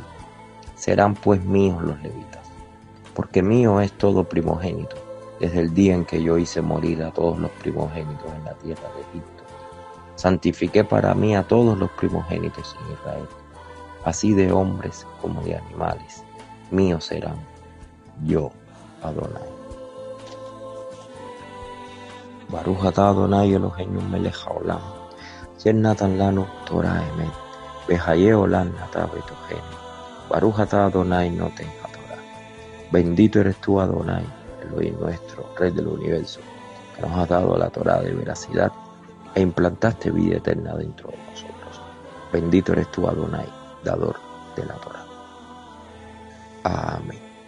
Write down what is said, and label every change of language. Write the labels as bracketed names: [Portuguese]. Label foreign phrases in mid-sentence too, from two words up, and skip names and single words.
[Spanish] Serán pues míos los levitas, porque mío es todo primogénito, desde el día en que yo hice morir a todos los primogénitos en la tierra de Egipto. Santifiqué para mí a todos los primogénitos en Israel, así de hombres como de animales, míos serán, yo, Adonai. [Hebrew] ברוך אתה אדוני אלוהינו מלך העולם, אשר נתן לנו תורת אמת, בחיי עולם אתה בתוכנו. ברוך אתה אדוני נותן תורה. [Spanish] Bendito eres tú, Adonai, Elohim nuestro, Rey del universo, que nos has dado la Torah de veracidad e implantaste vida eterna dentro de nosotros. Bendito eres tú, Adonai, dador de la Torah. Amén.